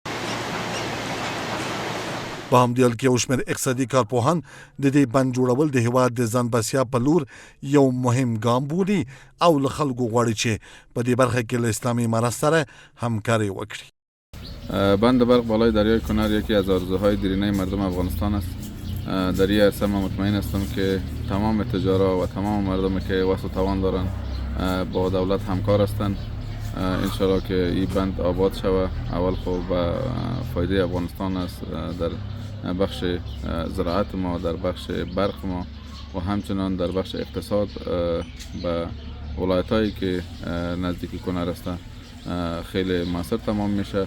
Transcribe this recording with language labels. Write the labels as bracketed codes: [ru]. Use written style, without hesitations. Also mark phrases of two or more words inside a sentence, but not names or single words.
[ps] په همدې حال کې یو شمېر اقتصادي کارپوهان د دې بند جوړول د هېواد د ځان بسیا په لور یو مهم ګام بولي او له خلکو غواړي چې په دې برخه کې له اسلامي امارت سره همکاری وکړي. [fa] بند برق بالای دریای کنر یکی از آرزوهای دیرینه مردم افغانستان است. در این عرصه من مطمئن هستم که تمام تجارا و تمام مردمی که وسع توان دارند با دولت همکار هستند. انشالله که این بند آباد شود. اول خب به فایده افغانستان است در بخش زراعت ما، در بخش برق ما و همچنان در بخش اقتصاد به ولایت‌هایی که نزدیکی کنر هستند خیلی موثر تمام میشه.